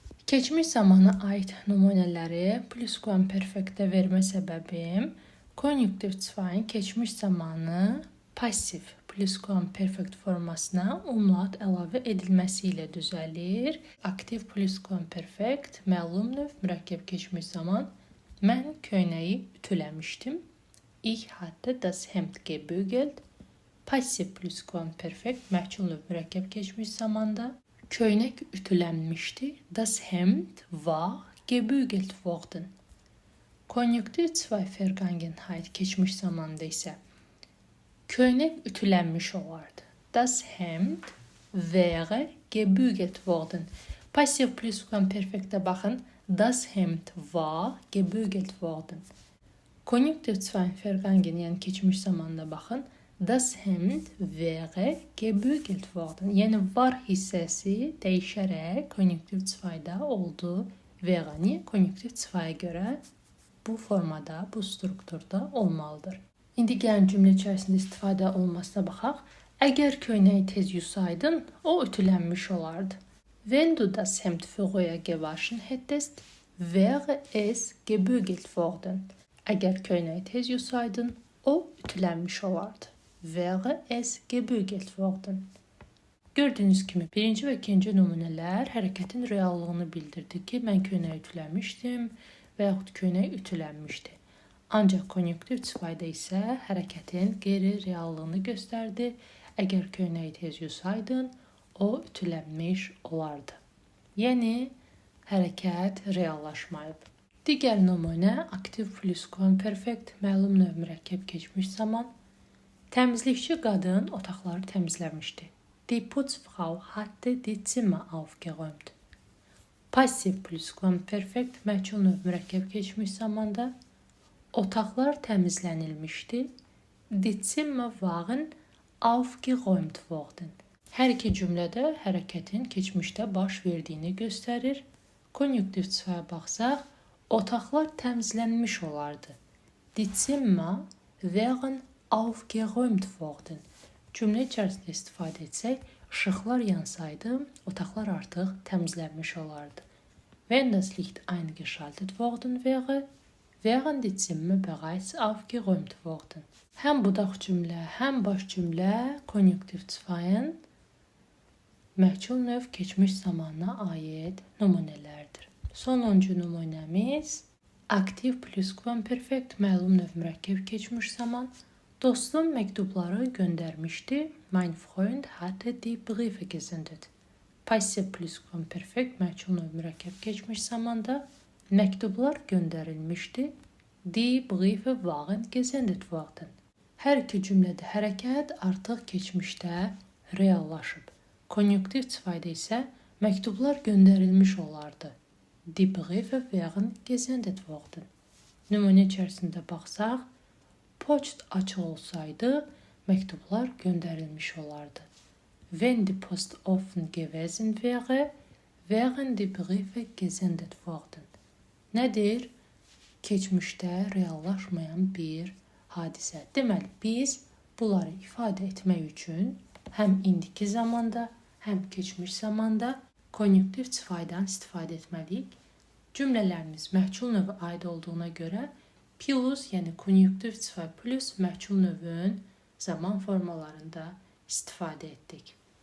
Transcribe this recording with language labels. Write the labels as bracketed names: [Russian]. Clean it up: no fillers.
[Azerbaijani] Keçmiş zamana aid nümunələri pluskuamperfektdə vermə səbəbim konjunktiv sıfayın keçmiş zamanı passiv pluskuamperfekt formasına umlaut əlavə edilməsi ilə düzəlir. Aktiv pluskuamperfekt məlum növ mürəkkəb keçmiş zaman mən köynəyi ütüləmişdim. [German] Ich hatte das Hemd gebügelt. [Azerbaijani] Passiv pluskuamperfekt məhcul növ mürəkkəb keçmiş zamanda köynək ütülənmişdi. [German] Das Hemd war gebügelt worden. [Azerbaijani] Konjunktiv sıfay Vergangenheit keçmiş zamanda isə köynək ütülənmiş olardı. [German] Das Hemd wäre gebügelt worden. [Azerbaijani] Passiv pluskuamperfektə baxın. [German] Das Hemd war gebügelt worden. [Azerbaijani] Konjunktiv sıfay Vergangen yəni keçmiş zamanda baxın. [German] Das Hemd wäre gebügelt worden. [Azerbaijani] Yəni var hissəsi dəyişərək konjunktiv sıfayda oldu. Wäre niyə? Konjunktiv sıfaya görə bu formada, bu strukturda olmalıdır. İndi gəlin cümlə içərisində istifadə olmasına baxaq. Əgər köynəyi tez yusaydın, o ütülənmiş olardı. [German] Wenn du das Hemd früher gewaschen hättest, wäre es gebügelt worden. [Azerbaijani] Əgər köynəyi tez yusaydın, o ütülənmiş olardı. [German] Wäre es gebügelt worden. [Azerbaijani] Gördüyünüz kimi birinci və ikinci nümunələr hərəkətin reallığını bildirdi ki, mən köynəyi ütüləmişdim və yaxud köynək ütülənmişdi. Ancaq konjunktiv sıfayda isə hərəkətin qeyri-reallığını göstərdi. Əgər köynəyi tez yusaydın, o ütülənmiş olardı. Yəni, hərəkət reallaşmayıb. Digər nümunə aktiv pluskuamperfekt məlum növ mürəkkəb keçmiş zaman təmizlikçi qadın otaqları təmizləmişdi. [German] Die Putzfrau hatte die Zimmer aufgeräumt. [Azerbaijani] Passiv pluskuamperfekt məhcul növ mürəkkəb keçmiş zamanda otaqlar təmizlənilmişdi. [German] Die Zimmer waren aufgeräumt worden. [Azerbaijani] Hər iki cümlədə hərəkətin keçmişdə baş verdiyini göstərir. Konjunktiv sıfaya baxsaq, otaqlar təmizlənmiş olardı. [German] Die Zimmer waren aufgeräumt worden. [Azerbaijani] Cümlə içərisində istifadə etsək, işıqlar yansaydı, otaqlar artıq təmizlənmiş olardı. [German] Wenn das Licht eingeschaltet worden wäre, wären die Zimmer bereits aufgeräumt worden. [Azerbaijani] Həm budaq cümlə, həm baş cümlə konjunktiv sıfayın məhcul növ keçmiş zamanına aid nümunələrdir. Sonuncu nümunəmiz aktiv pluskuamperfekt məlum növ mürəkkəb keçmiş zaman. Dostum məktubları göndərmişdi. [German] Mein Freund hatte die Briefe gesendet. [Azerbaijani] Passiv pluskuamperfekt məhcul növ mürəkkəb keçmiş zamanda məktublar göndərilmişdi. [German] Die Briefe waren gesendet worden. [Azerbaijani] Hər iki cümlədə hərəkət artıq keçmişdə reallaşıb. Konjunktiv sıfayda isə məktublar göndərilmiş olardı. [German] Die Briefe waren gesendet worden. [Azerbaijani] Nümunə içərisində baxsaq, poçt açıq olsaydı, məktublar göndərilmiş olardı. [German] Wenn die Post offen gewesen wäre, wären die Briefe gesendet worden. [Azerbaijani] Nədir? keçmişdə reallaşmayan bir hadisə. Deməli, biz bunları ifadə etmək üçün həm indiki zamanda, həm keçmiş zamanda konjunktiv faydan istifadə etməliyik. Cümlələrimiz məhcul növü aid olduğuna görə plus, yəni konjunktiv fay plus məhcul növün zaman formalarında istifadə etdik.